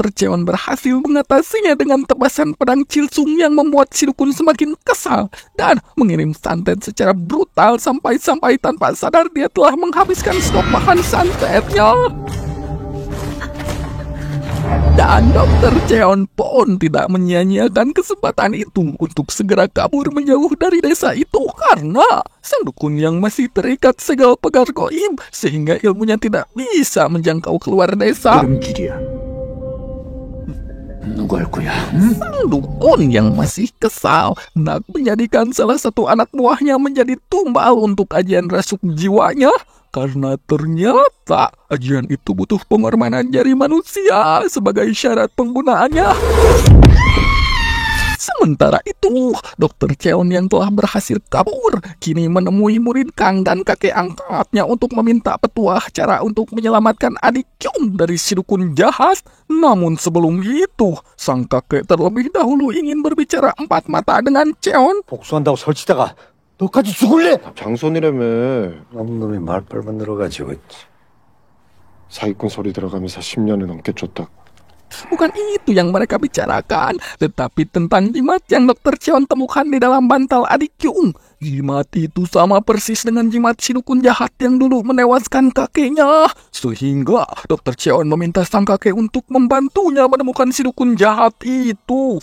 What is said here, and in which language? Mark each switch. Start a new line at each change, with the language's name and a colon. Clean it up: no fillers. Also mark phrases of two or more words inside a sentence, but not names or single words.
Indonesian: Cheon berhasil mengatasinya dengan tebasan pedang Chilsung yang membuat si dukun semakin kesal dan mengirim santet secara brutal sampai tanpa sadar dia telah menghabiskan stok bahan santetnya. Dan Dokter Cheon pun tidak menyia-nyiakan kesempatan itu untuk segera kabur menjauh dari desa itu karena sang dukun yang masih terikat segel pegar goib sehingga ilmunya tidak bisa menjangkau keluar desa.
Korean: 길이야. 누가 할 거야?
Indonesian: Sang dukun yang masih kesal hendak menjadikan salah satu anak buahnya menjadi tumbal untuk ajian rasuk jiwanya. Karena ternyata ajian itu butuh pengorbanan jari manusia sebagai syarat penggunaannya. Sementara itu, Dokter Cheon yang telah berhasil kabur kini menemui murid Kang dan kakek angkatnya untuk meminta petuah cara untuk menyelamatkan adik Kyung dari si dukun jahat. Namun sebelum itu, sang kakek terlebih dahulu ingin berbicara empat mata dengan Cheon.
Korean: 복수한다고 설치다가 너까지 죽을래? 장손이라며. 놈놈이 말빨만 늘어가지고. 사기꾼 소리 들어가면서 10년을 넘게 쫓다.
Indonesian: Bukan itu yang mereka bicarakan, tetapi tentang jimat yang Dokter Cheon temukan di dalam bantal adik Kyung. Jimat itu sama persis dengan jimat si dukun jahat yang dulu menewaskan kakeknya. Sehingga Dokter Cheon meminta sang kakek untuk membantunya menemukan si dukun jahat itu.